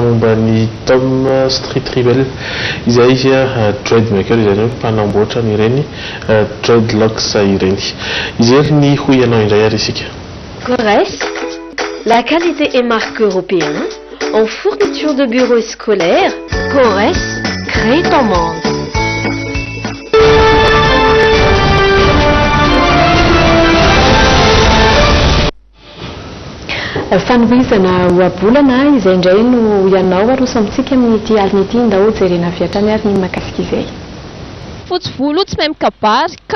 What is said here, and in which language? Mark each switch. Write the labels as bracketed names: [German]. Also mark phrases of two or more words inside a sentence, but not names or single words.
[Malagasy] momba ny Tom Street Rebel izay izy dreadmaker izany hoe mpanamboatra n'ireny dreadlocks ireny. Izy ny ho ianao indray ary isika. [French] Corès, la qualité et marque européenne en fourniture de bureaux scolaires. Corès, crée ton monde. [Malagasy] Fanovizana oabolana izay indray no ianao aroso amintsika amin'ity alina ity ndao jerena viatrany ary ny makasika izay. Fotsy volo tsy mahay mikabary ka